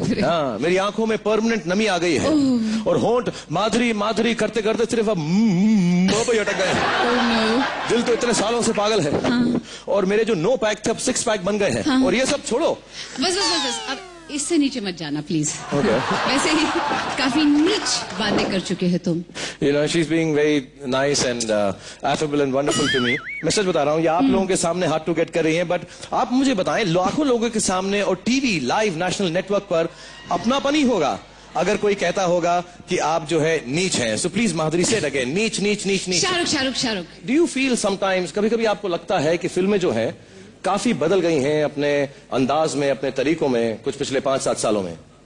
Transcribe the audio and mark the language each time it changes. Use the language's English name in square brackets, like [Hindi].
[Hindi] हाँ, मेरी आंखों में परमानेंट नमी आ गई है और होंठ माधुरी माधुरी करते करते सिर्फ अब मुंह पे अटक गए हैं। दिल तो इतने सालों से पागल है। और मेरे जो 9 पैक थे अब 6 पैक बन गए हैं। और ये सब छोड़ो, बस अब इससे नीचे मत जाना प्लीज। वैसे ही काफी नीच बातें कर चुके हैं तुम। [English] You know, she's being very nice and affable and wonderful to me. [Hindi] मैं सच बता रहा हूँ, ये आप लोगों के सामने हार्ड टू गेट कर रही हैं, बट आप मुझे बताएं, लाखों लोगों के सामने और टीवी लाइव नेशनल नेटवर्क पर अपनापन ही होगा अगर कोई कहता होगा कि आप जो है नीच हैं। सो प्लीज माधुरी से अगेन, नीच नीच नीच नीच। Shahrukh [English] do you feel sometimes, [Hindi] कभी कभी आपको लगता है कि फिल्में जो है काफी बदल गई हैं अपने अंदाज में, अपने तरीकों में, कुछ पिछले 5-7 सालों में?